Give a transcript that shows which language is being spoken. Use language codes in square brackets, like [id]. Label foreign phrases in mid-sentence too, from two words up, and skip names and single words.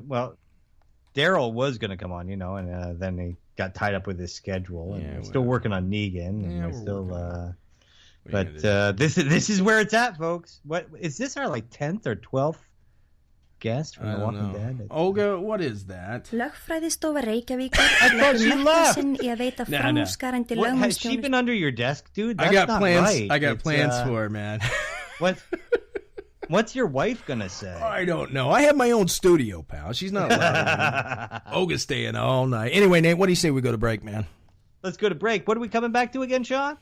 [en] Well, Daryl was going to come on, and then he got tied up with his schedule. And we're still working on Negan. And we're still. But this is where it's at, folks. What is this? Our 10th or 12th guest from The Walking Dead? Olga, what is that? [is] Lögfræðistofa Reykjavíkur leggur metnað sinn í að veita framúrskarandi lögmannsþjónustu. [en] Has she been under your desk, dude? That's I got not plans. Right. I got plans for her, man. What's your wife gonna say? I don't know. I have my own studio, pal. She's not allowed. Olga's staying all night. Anyway, Nate, what do you say we go to break, man? Let's go to break. What are we coming back to again, Sean?